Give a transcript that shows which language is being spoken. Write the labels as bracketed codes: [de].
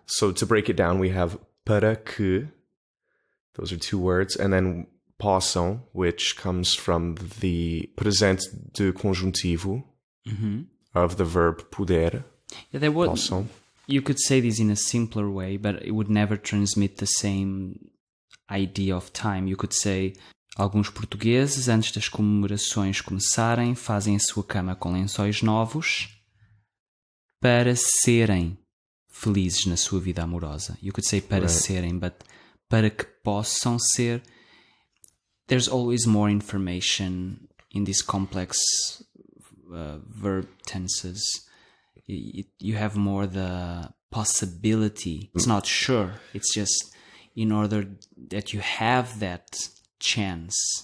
[en] So to break it down, we have para que, those are two words, and then possam, which comes from the presente de conjuntivo of the verb poder. Yeah, there was. [pt] Possam. [en] You could say this in a simpler way, but it would never transmit the same idea of time. You could say, [pt] alguns portugueses, antes das comemorações começarem, fazem a sua cama com lençóis novos para serem felizes na sua vida amorosa. [en] You could say para serem, but para que possam ser. There's always more information in these complex verb tenses. You have more the possibility. It's not sure. It's just in order that you have that chance.